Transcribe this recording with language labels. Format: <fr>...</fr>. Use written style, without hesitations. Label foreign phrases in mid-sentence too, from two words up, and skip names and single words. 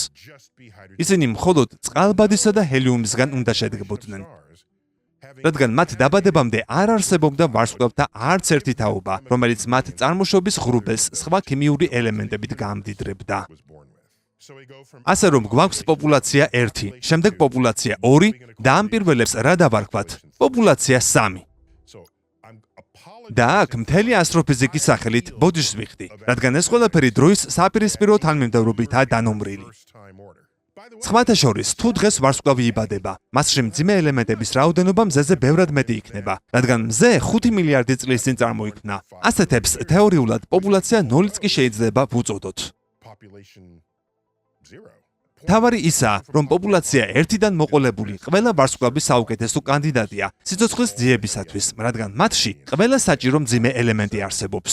<en>just be hydrogen</en> <ka>ისინი მხოლოდ წყალბადისა და ჰელიუმისგან უნდა შედგებოდნენ.</ka> <en>stars, having</en> <ka>რადგან მათ დაბადებამდე არ არსებობდა ვარსკვლავთა არც ერთი თაობა, რომელიც მათ წარმოშობის ღრუბელს სხვა ქიმიური ელემენტებით გამდიდრებდა.</ka> <en>was born with. So we go from</en> <ka>ასე რომ გვაქვს პოპულაცია 1, შემდეგ პოპულაცია 2 და ამ პირველებს რა დავარქვათ? პოპულაცია 3.</ka> <en>so I'm apologizing</en> <ka>და აქ მთელი ასტროფიზიკის სახელით ბოდიშს ვიხდი, რადგან ეს ყველაფერი დროის საპირისპირო თანმიმდევრობითაა დანომრილი.</ka> <en>first time order. By the way,</en> <ka>სხვათა შორის, თუ დღეს ვარსკვლავი იბადება, მასში მძიმე ელემენტების რაოდენობა მზეზე ბევრად მეტი იქნება, რადგან მზე 5 მილიარდი წლის წინ წარმოიქმნა. ასეთებს თეორიულად პოპულაცია 0-იც კი შეიძლება ვუწოდოთ.</ka> <en>population 0.</en> <ka>თავარი ისაა, რომ პოპულაცია 1-დან მოყოლებული ყველა ვარსკვლავის საუკეთესო კანდიდატია სიცოცხლის ძიებისათვის, რადგან მათში ყველა საჭირო მძიმე ელემენტი არსებობს.</ka>